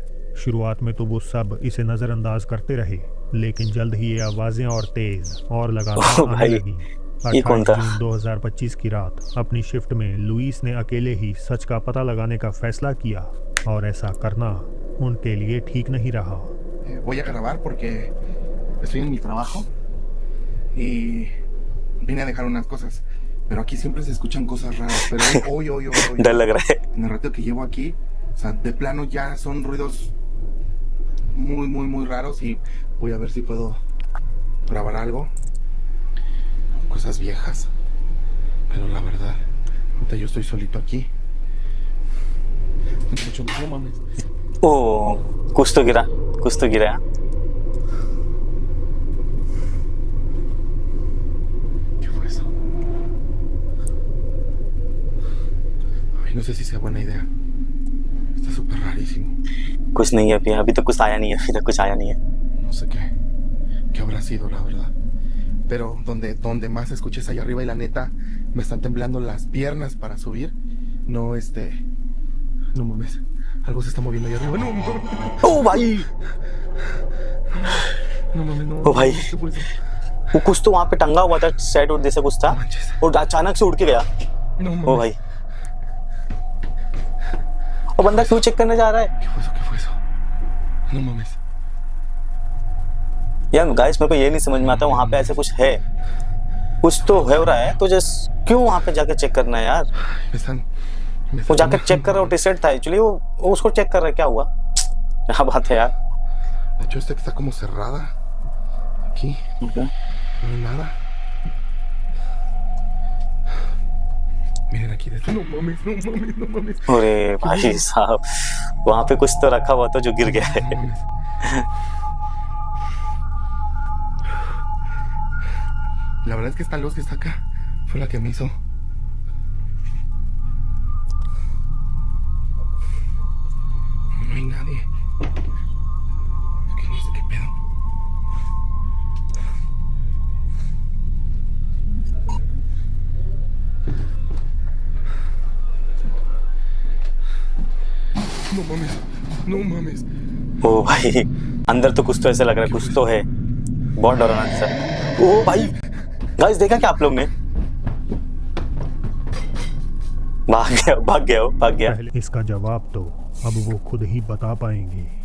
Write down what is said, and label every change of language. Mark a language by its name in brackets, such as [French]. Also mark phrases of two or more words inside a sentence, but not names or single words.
[Hindi] शुरुआत में तो वो सब इसे नज़रअंदाज करते रहे, लेकिन जल्द ही ये आवाज़ें और तेज़ और लगातार आने लगी। 28 जून 2025 की रात अपनी शिफ्ट में लुइस ने अकेले ही सच का पता लगाने का फैसला किया, और ऐसा करना उनके लिए ठीक नहीं रहा। [Spanish] Voy a grabar porque estoy en mi trabajo y vine a dejar unas cosas, pero aquí siempre se escuchan cosas raras, pero hoy [Hindi] डर लग रहा है। [Spanish] en el rato que llevo aquí, o sea, de plano ya son ruidos muy raros y voy a ver si puedo grabar algo, cosas viejas, pero la verdad, ahorita yo estoy solito aquí. No mames. [Hindi] ओ कुछ तो गिरा, कुछ तो गिरा। [Spanish] ¿Qué fue eso? Ay, no sé si sea buena idea. Está súper rarísimo. [Hindi] कुछ नहीं है अभी तो कुछ आया नहीं है, अभी तक कुछ आया नहीं है। [Spanish] No sé qué habrá sido, la verdad. Pero donde más escuché es allá arriba y la neta me están temblando las piernas para subir. No mames. Algo se está moviendo allá arriba. No mames. [Hindi] ओ भाई, [Spanish] No mames, no. [Hindi] ओ भाई, [Spanish] ¿Qué fue eso? [Hindi] वो कुछ तो वहाँ पे टंगा हुआ था, सेट और जैसे कुछ था, और अचानक से उड़ के गया। [Spanish] No [Hindi] ओ [Spanish] mames. [Hindi] भाई, वो बंदा क्यों चेक करने जा रहा है? [Spanish] ¿Qué fue eso? ¿Qué fue eso? No mames. [Hindi] यार गाइस, मेरे को ये नहीं समझ में आता, वहाँ पे ऐसे कुछ है, कुछ तो हो रहा है, तो जस्ट क्यों वहाँ पे जाके चेक करना है यार? वो जाकर चेक कर रहा है, टी-शर्ट था एक्चुअली, वो उसको चेक कर रहा है, क्या हुआ? क्या बात है यार? [Spanish] De hecho, esta está como cerrada. Aquí. No hay nada. Miren aquí dentro. No mames, no mames, no mames. [Hindi] अरे भाई साहब, वहाँ पे कुछ तो रखा हुआ था जो गिर गया है। [Spanish] No mames. La verdad es que esta luz que está acá fue la que me hizo. No hay nadie. Aquí no sé qué pedo. No mames, no mames. [Hindi] ओ भाई, अंदर तो कुछ तो ऐसा लग रहा है, कुछ तो है। बहुत डरावना सर। ओ भाई, गाइस देखा क्या आप लोग ने? भाग गया। पहले इसका जवाब तो अब वो खुद ही बता पाएंगे।